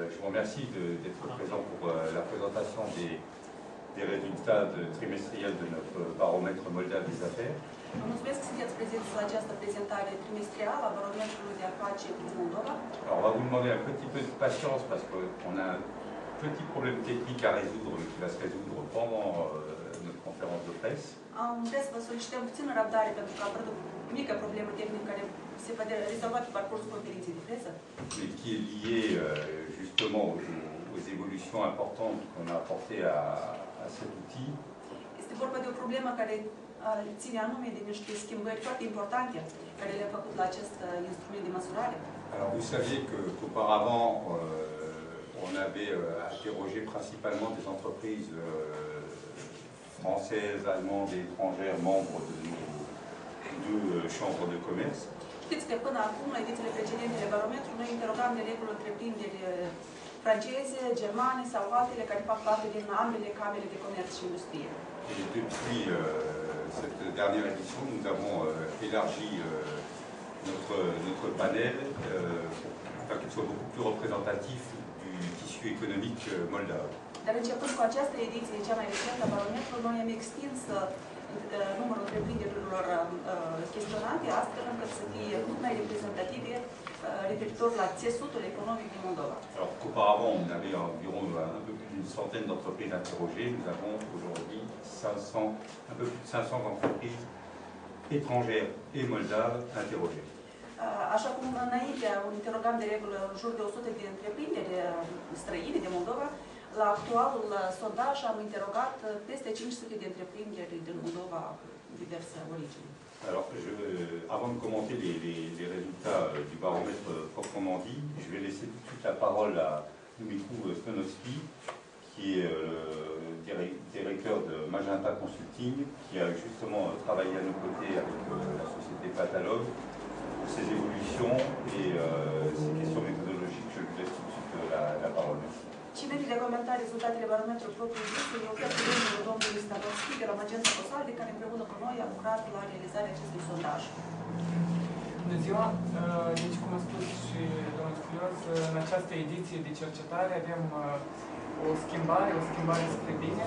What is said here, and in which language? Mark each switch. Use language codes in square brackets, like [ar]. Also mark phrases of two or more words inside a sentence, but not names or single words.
[fr] remercie d'être présent pour la présentation des résultats trimestriels de notre baromètre moldav des affaires. [ro] Vă mulțumesc că sunteți prezenți la această prezentare trimestrială a barometrului de afaceri din Moldova. [fr] Alors, on va vous demander un petit peu de patience parce qu'on a un petit problème technique à résoudre qui va se résoudre pendant notre conférence de presse. [ro] Am vrea să vă solicităm puțină răbdare pentru că a apărut o mică problemă tehnică care se va rezolva pe parcursul conferinței de presă. [fr] Et qui est liée justement aux évolutions importantes qu'on a apportées à cet outil. [ro] Este vorba de o problemă care ține anume de niște schimbări foarte importante care le-a făcut la acest instrument de măsurare. [fr] Alors vous saviez qu'auparavant on avait interrogé principalement des entreprises françaises, allemandes et étrangères membres de nos deux chambres de commerce. [ro] Știți că până acum, la edițiile precedente de barometru, noi interogam de regulă întreprinderi franceze, germane sau altele care fac parte din ambele camere de comerț și industrie. [fr] Et depuis cette dernière édition, nous avons élargi notre panel afin qu'il soit beaucoup plus représentatif du tissu économique moldave. [ro] Dar începând cu această ediție, cea mai recentă a barometrului, noi am extins numărul întreprinderilor chestionate, astfel încât să fie mult mai reprezentative referitor la țesutul economic din Moldova. [fr] Alors qu'auparavant, on avait environ un peu plus d'une centaine d'entreprises interrogées, nous avons aujourd'hui un peu plus de 500 entreprises étrangères et moldaves interrogées. [ro] Așa cum înainte interogam de regulă în jur de 100 de întreprinderi străine de Moldova, la actualul sondaj am interogat peste 500 de întreprinderi din Moldova diverse origini. [fr] Alors, avant de commenter les résultats du baromètre proprement dit, je vais laisser tout de suite la parole à Dumitru Stonovski, qui est directeur de Magenta Consulting, qui a justement travaillé à nos côtés avec la société Patalog pour ses évolutions et ses questions méthodologiques. Je lui laisse tout de suite la parole. [ro] Cine de comenta rezultatele barometrului propriu-zis, eu chiar cu domnul Stanovski de la Magenta Consulting, care împreună cu noi a lucrat la realizarea acestui sondaj. Bună ziua! Deci, cum a spus și domnul Sculios, în această ediție de cercetare avem o schimbare spre bine.